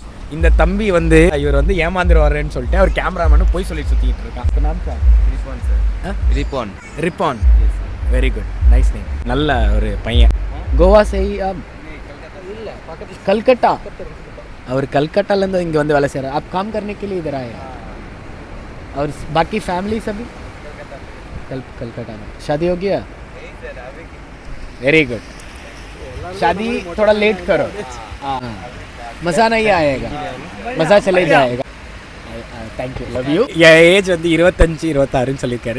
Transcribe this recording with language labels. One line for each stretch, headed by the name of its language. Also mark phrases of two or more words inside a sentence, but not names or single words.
Tamil: இந்த தம்பி வந்து இவர் வந்து ஏமாந்துருவாருன்னு சொல்லிட்டு அவர் கேமராமேனும் போய் சொல்லி சுற்றிட்டு இருக்கான். ரிப்பான் சார். ரிப்பான். ரிப்பான்.
English: very good, nice name.
Tamil: நல்ல ஒரு பையன். கோவா செய்ய இல்லை, कलकत्ता. அவர் कलकत्ताலேருந்து இங்கே வந்து வேலை செய்கிறார்.
Hindi: आप काम करने के लिए इधर आए हैं? और बाकी फैमिली सभी कलकत्ता में. शादी हो गया?
English: very good.
Hindi: शादी थोड़ा लेट करो. हाँ, मज़ा नहीं आएगा, मज़ा चले जाएगा.
English: thank you, love you.
Tamil: என் ஏஜ் வந்து 25-26ன்னு சொல்லியிருக்காரு.